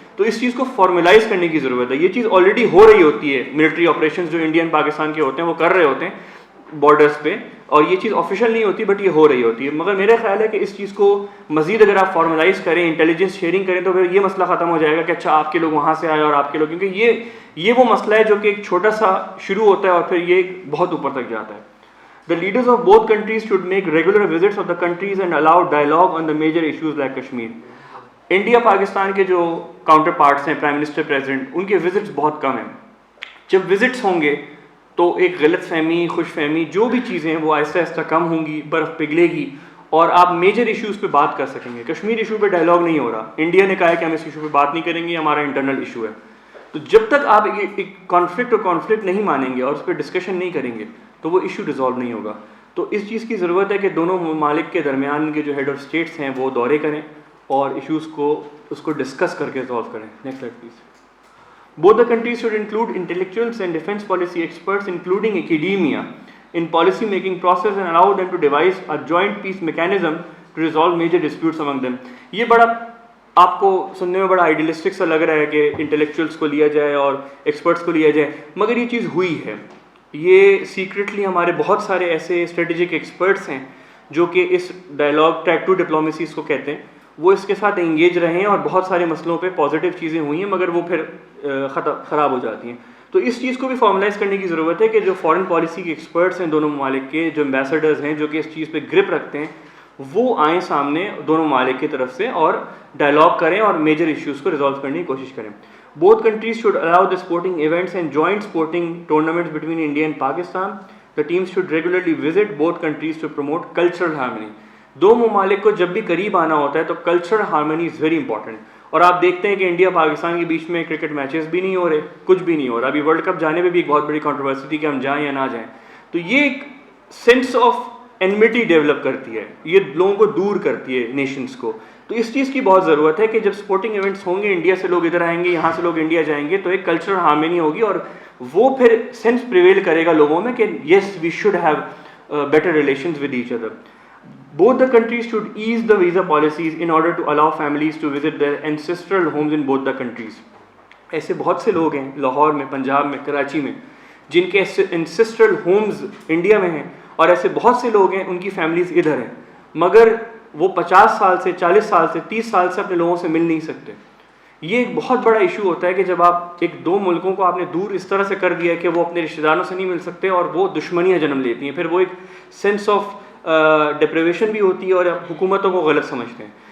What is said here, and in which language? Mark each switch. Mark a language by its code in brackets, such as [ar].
[ur] تو اس چیز کو فارملائز کرنے کی ضرورت ہے. یہ چیز آلریڈی ہو رہی ہوتی ہے، ملٹری آپریشنز جو انڈین پاکستان کے ہوتے ہیں وہ کر رہے ہوتے ہیں بارڈرز پہ، اور یہ چیز آفیشیل نہیں ہوتی بٹ یہ ہو رہی ہوتی ہے. مگر میرا خیال ہے کہ اس چیز کو مزید اگر آپ فارملائز کریں، انٹیلیجنس شیئرنگ کریں، تو پھر یہ مسئلہ ختم ہو جائے گا کہ اچھا آپ کے لوگ وہاں سے آئے اور آپ کے لوگ، کیونکہ یہ وہ مسئلہ ہے جو کہ ایک چھوٹا سا شروع ہوتا ہے اور پھر یہ بہت اوپر تک جاتا ہے. [en] The leaders of both countries should make regular visits of the countries and allow dialogue on the major issues like Kashmir. [ur] India Pakistan کے جو کاؤنٹر پارٹس ہیں، پرائم منسٹر، پریزیڈنٹ، ان کے وزٹس بہت کم ہیں. جب وزٹس ہوں گے تو ایک غلط فہمی، خوش فہمی، جو بھی چیزیں ہیں وہ آہستہ آہستہ کم ہوں گی، برف پگھلے گی اور آپ میجر ایشوز پہ بات کر سکیں گے. کشمیر ایشو پہ ڈائلاگ نہیں ہو رہا، انڈیا نے کہا ہے کہ ہم اس ایشو پہ بات نہیں کریں گے، ہمارا انٹرنل ایشو ہے. تو جب تک آپ ایک کانفلکٹ نہیں مانیں گے اور اس پہ ڈسکشن نہیں کریں گے تو وہ ایشو ریزالو نہیں ہوگا. تو اس چیز کی ضرورت ہے کہ دونوں ممالک کے درمیان کے جو ہیڈ آف اسٹیٹس ہیں وہ دورے کریں اور ایشوز کو ڈسکس کر کے ریزالو کریں. Next slide please. [en] Both the countries should include intellectuals and defense policy experts, including academia, in policy making process and allow them to devise a joint peace mechanism to resolve major disputes among them. [ur] یہ بڑا آپ کو سننے میں بڑا idealistic سا لگ رہا ہے کہ انٹلیکچوئلس کو لیا جائے اور ایکسپرٹس کو لیا جائے، مگر یہ چیز ہوئی ہے. یہ سیکرٹلی ہمارے بہت سارے ایسے اسٹریٹجک ایکسپرٹس ہیں جو کہ اس ڈائلاگ ٹریک ٹو ڈپلومیسی اس کو کہتے ہیں، وہ اس کے ساتھ انگیج رہے ہیں اور بہت سارے مسئلوں پہ پازیٹیو چیزیں ہوئی ہیں مگر وہ پھر خراب ہو جاتی ہیں. تو اس چیز کو بھی فارملائز کرنے کی ضرورت ہے کہ جو فارن پالیسی کے ایکسپرٹس ہیں دونوں ممالک کے، جو امبیسڈرز ہیں جو کہ اس چیز پہ گرپ رکھتے ہیں، وہ آئیں سامنے دونوں ممالک کی طرف سے اور ڈائلاگ کریں اور میجر ایشوز کو ریزالو کرنے کی کوشش کریں. [en] Both countries should allow the sporting events and joint sporting tournaments between India and Pakistan. The teams should regularly visit both countries to promote cultural harmony. [ur] دو ممالک کو جب بھی قریب آنا ہوتا ہے تو [en] Cultural harmony is very important. [ur] اور آپ دیکھتے ہیں کہ انڈیا پاکستان کے بیچ میں کرکٹ میچز بھی نہیں ہو رہے، کچھ بھی نہیں ہو رہا. ابھی ورلڈ کپ جانے پہ بھی ایک بہت بڑی کنٹروورسی تھی کہ ہم جائیں یا نہ جائیں. تو یہ ایک سینس آف اینمٹی ڈیولپ کرتی ہے، یہ لوگوں کو دور کرتی ہے نیشنز کو. تو اس چیز کی بہت ضرورت ہے کہ جب اسپورٹنگ ایونٹس ہوں گے، انڈیا سے لوگ ادھر آئیں گے، یہاں سے لوگ انڈیا جائیں گے، تو ایک کلچرل ہارمنی ہوگی اور وہ پھر سینس پریویل کرے گا لوگوں میں کہ [en] Yes we should have better relations with each other. Both the countries should ease the visa policies in order to allow families to visit their ancestral homes in both the countries. [ur] ایسے بہت سے لوگ ہیں لاہور میں، پنجاب میں، کراچی میں، جن کے ancestral homes انڈیا میں ہیں، اور ایسے بہت سے لوگ ہیں ان کی فیملیز ادھر ہیں، مگر وہ 50 سال سے، 40 سال سے، 30 سال سے اپنے لوگوں سے مل نہیں سکتے. یہ ایک بہت بڑا ایشو ہوتا ہے کہ جب آپ ایک دو ملکوں کو آپ نے دور اس طرح سے کر دیا کہ وہ اپنے رشتہ داروں سے نہیں مل سکتے اور وہ دشمنیاں جنم لیتی ہیں، پھر وہ ایک سینس آف ڈپریویشن بھی ہوتی ہے اور حکومتوں کو غلط سمجھتے ہیں.